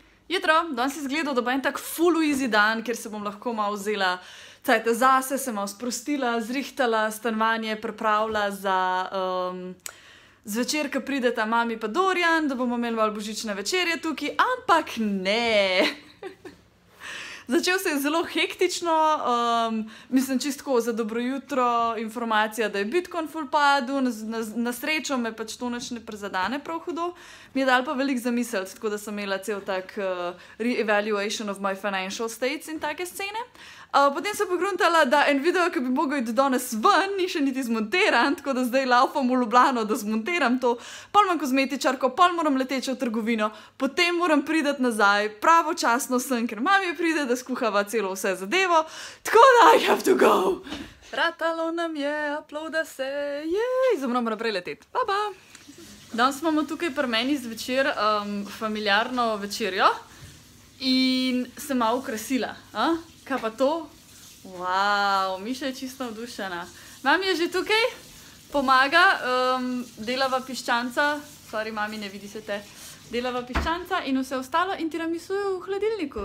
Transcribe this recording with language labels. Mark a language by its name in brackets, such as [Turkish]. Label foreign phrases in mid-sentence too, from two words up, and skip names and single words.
[Slovenian] Jutro, danes je izgledal, da bo en tak full easy dan, kjer se bom lahko malo vzela cajta zase, se malo sprostila, zrihtala, stanovanje pripravila za zvečer, ko prideta mami pa Dorian, da bomo imeli malo božične večerje tukaj, ampak ne. Začel se je zelo hektično, mislim čistko za dobro jutro, informacija, da je Bitcoin full padel, na srečo me pač to nič ne prizadane prav hudo, mi je dal pa veliko zamisliti, tako da sem imela cel tak [English] re-evaluation of my financial states [Slovenian] in take scene. Potem sem pogruntala, da en video, ki bi mogel iti danes ven, ni še niti zmontiran, tako da zdaj laufam v Ljubljano, da zmontiram to, pol imam kozmetičarko, pol moram leteči v trgovino, potem moram priti nazaj, pravočasno sem, ker mami pride, da skuhava celo vse zadevo, tako da [English] I have to go. [Slovenian] Ratalo nam je, uploada se, jej, zdaj moram naprej leteti, pa pa. Danes imamo tukaj pri meni zvečer familiarno večerjo in sem malo ukrasila, Kaj pa to? Wow, Miša je čisto navdušena. Mami je že tukaj, pomaga, delava piščanca, sorry mami, ne vidi se te, delava piščanca in vse ostalo in tiramisu je v hladilniku.